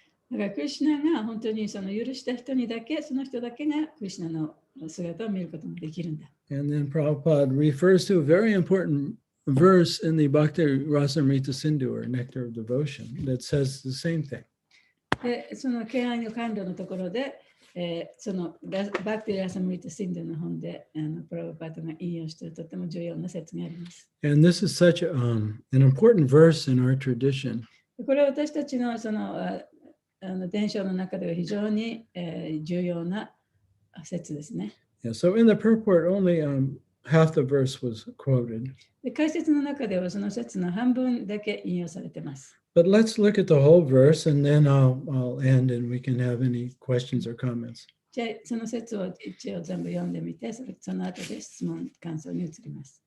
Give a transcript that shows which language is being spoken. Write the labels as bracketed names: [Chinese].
[Japanese] だからクリシュナが本当にその許した人にだけ、その人だけがクリシュナの姿を見ることができるんだ。 [English] And then Prabhupada refers to a very important verse in the Bhakti Rasamrita Sindhu, or Nectar of Devotion, that says the same thing. [Japanese] で、その敬愛の感度のところで、そのバクティラサムリタ・シンドの本でプラブパートが引用しているとても重要な説があります。 [English] And this is such an important verse in our tradition. [Japanese] これは私たちのその伝承の中では非常に重要な説ですね。 [English] Yeah, so in the purport, only half the verse was quoted. [Japanese] で解説の中ではその説の半分だけ引用されています。 [English] But let's look at the whole verse, and then I'll end, and we can have any questions or comments. [Japanese] じゃあその説を一応全部読んでみて、その後で質問、感想に移ります。